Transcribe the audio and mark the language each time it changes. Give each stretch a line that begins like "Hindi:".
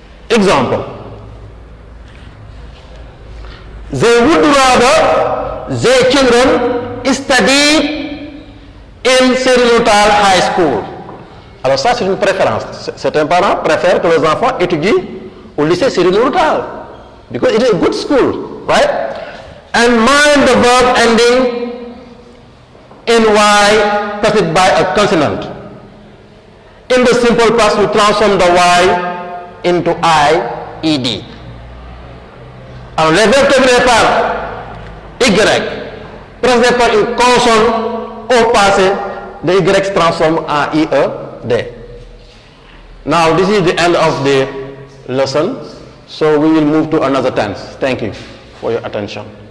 French: Exemple.
English: They would rather their children study in Seri-Notal High School.
French: Alors ça, c'est une préférence. Certains parents préfèrent que les enfants étudient au lycée Seri-Notal
English: because it is a good school, right? And mind the verb ending in Y preceded by a consonant. In the simple past, we transform the Y into I-E-D.
French: Alors, les verbes terminés par Y, précédés par une consonne au passé, the Y se transforme en I-E-D.
English: Now, this is the end of the lesson. So, we will move to another tense. Thank you for your attention.